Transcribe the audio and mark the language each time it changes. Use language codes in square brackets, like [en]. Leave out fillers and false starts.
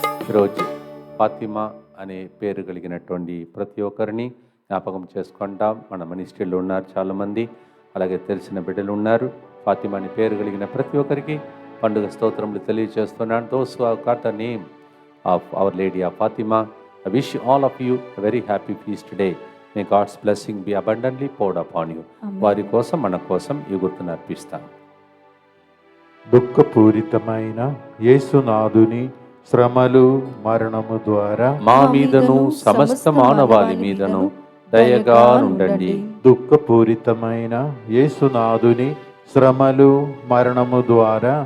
[te] ఈరోజు ఫాతిమా అనే పేరు కలిగినటువంటి ప్రతి ఒక్కరిని జ్ఞాపకం చేసుకుంటాం. మన మినిస్ట్రీలో ఉన్నారు చాలామంది, అలాగే తెలిసిన బిడ్డలు ఉన్నారు. ఫాతిమా అనే పేరు కలిగిన ప్రతి ఒక్కరికి పండుగ స్తోత్రములు తెలియజేస్తున్నాను. [en] Those who have got the name of our lady of Fatima, I wish all of you a very happy feast today. May God's blessing be abundantly poured upon you. [te] వారి కోసం మన కోసం ఈ గుర్తును అర్పిస్తాం. దుఃఖపూరితమైన యేసునాథుని శ్రమలు మరణము ద్వారా మా మీదను సమస్త మానవాళి మీదను దయగా నుండండి. దుఃఖపూరితమైన యేసునాథుని శ్రమలు మరణము ద్వారా